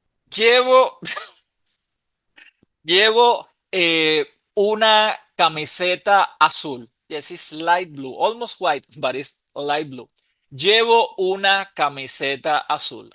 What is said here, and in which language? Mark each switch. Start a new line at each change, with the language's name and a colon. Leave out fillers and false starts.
Spanish: Llevo, llevo una camiseta azul.
English: Yes, it's light blue, almost white, but it's light blue.
Spanish: Llevo una camiseta azul.